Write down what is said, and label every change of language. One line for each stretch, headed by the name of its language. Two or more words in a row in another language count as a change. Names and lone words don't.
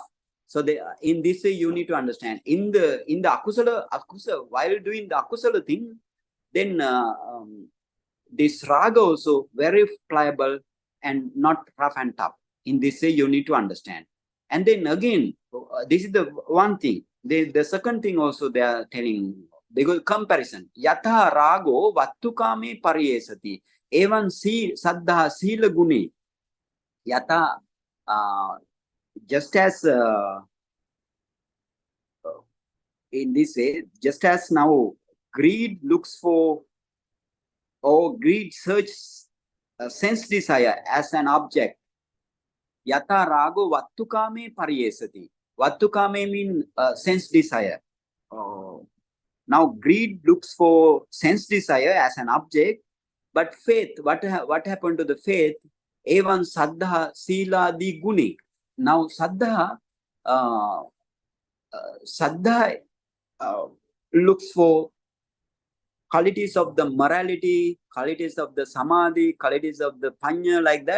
English: So in this way you need to understand. In the akusala, while doing the akusala thing, then this raga also very pliable and not rough and tough. In this way you need to understand. And then again, this is the one thing. The second thing also they are telling, because comparison.
Pali: Yatha rago vattukame pariyesati. Evan saddha sila guni. Yatha,
English: just as in this way, just as now greed looks for, or greed searches sense desire as an object.
Pali: Yatha rago vattukame pariyesati.
English: Vattukame means sense desire. Now greed looks for sense desire as an object, but faith, what happened to the faith?
Pali: Evan saddha sila di guni.
English: Now saddha looks for qualities of the morality, qualities of the samadhi, qualities of the panya, like that.